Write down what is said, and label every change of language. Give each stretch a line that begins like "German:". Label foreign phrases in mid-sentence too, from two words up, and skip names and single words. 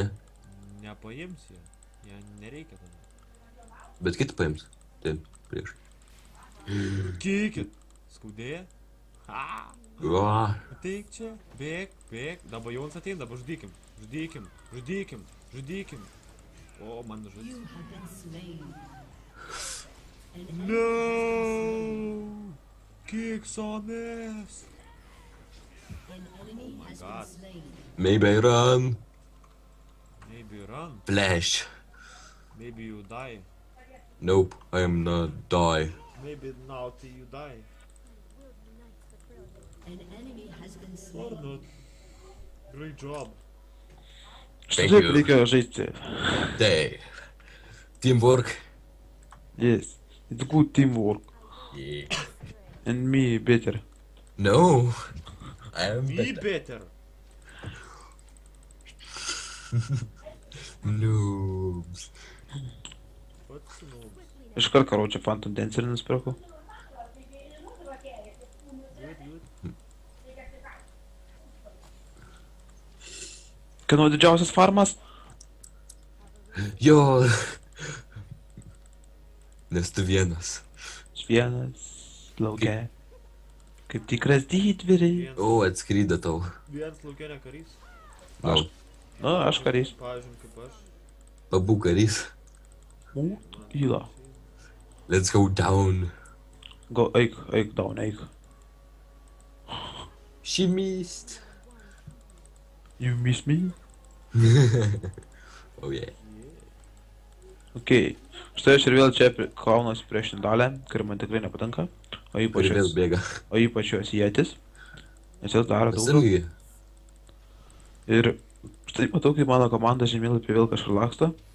Lithuanian: Nepaimsi, jie nereikia tada. Bet kitą paims. Taip, prieš. Kikit. Skaudėja? Uo. Ateik čia, bėk, bėk. Dabar Jonas ateina, dabar žudykim. Žudykim. O, man žudys.
English: No! Kicks on ass! Oh my god. Maybe I run. Maybe run. Flash. Maybe you die. Nope, I am not die. Maybe now till you die. Or not. Great job. Что Thank
Lithuanian: taip
English: you.
Lithuanian: reikia žaisti?
English: Dave. Teamwork. Yes, it's good teamwork. Yeah. And me better. No. I am Be better. better. Noobs. What's no?
Lithuanian: Iškart, короче, Phantom Dancer nusipirkau.
English: Good.
Lithuanian: Kieno didžiausias farmas? Jo. Nes tu vienas. Vienas, lauke. Kaip tikras didvyriai. O, atskrydo tau. Vienas laukia ne karys.
English: No.
Lithuanian: Nu, aš karys. Pavyzdžiui, kaip aš. Pabūk karys. Įla.
English: Let's go down. Go, eik, down, eik. She missed. You miss me? Oh yeah. Ok.
Lithuanian: Štai aš ir vėl čia kaunuosi prieš Nidalę, kuri man tikrai nepatinka. O Ir vėl bėga. ypač jos jėtis. Nes jos daro Aš daug. irgi. Ir štai matau, kaip mano komanda žemėlapį vėl kažkur laksto.